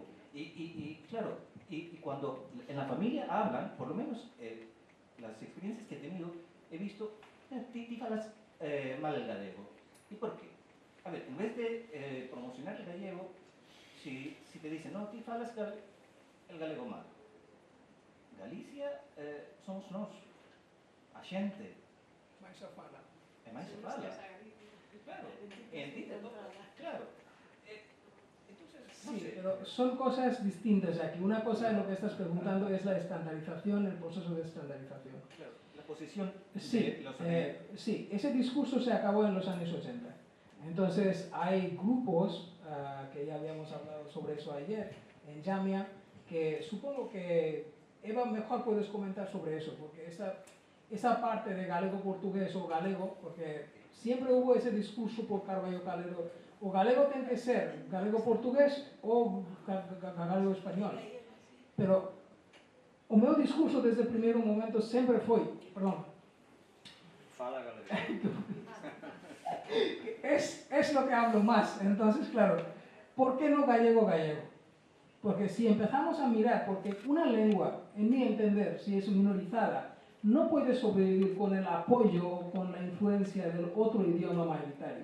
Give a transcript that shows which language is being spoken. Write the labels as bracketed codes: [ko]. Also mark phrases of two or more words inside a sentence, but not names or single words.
[es] Y claro, y cuando en la familia hablan, por lo menos las experiencias que he tenido, he visto, ti hablas mal el gallego. ¿Y por qué? A ver, en vez de promocionar el gallego, si te dicen, no, ti hablas el gallego mal. [gl] Galicia somos nós, a xente. Mais a fala. É máis a fala. [es] Claro, claro. Sí, pero son cosas distintas aquí. Una cosa, lo que estás preguntando, es la estandarización, el proceso de estandarización. Claro, la posición sí, de los... sí, ese discurso se acabó en los años 80. Entonces, hay grupos, que ya habíamos hablado sobre eso ayer, en Jamia, que supongo que Eva mejor puedes comentar sobre eso, porque esa parte de galego-portugués [gl] o galego, [es] porque siempre hubo ese discurso por Carballo Calero, o galego tiene que ser galego-portugués o galego-español. Pero [gl] o meu discurso [es] desde el primer momento siempre fue, perdón, [gl] Fala galego. [es] es lo que hablo más. Entonces, claro, ¿por qué no gallego-gallego? Porque si empezamos a mirar, porque una lengua, en mi entender, si es minorizada, no puede sobrevivir con el apoyo o con la influencia del otro idioma mayoritario.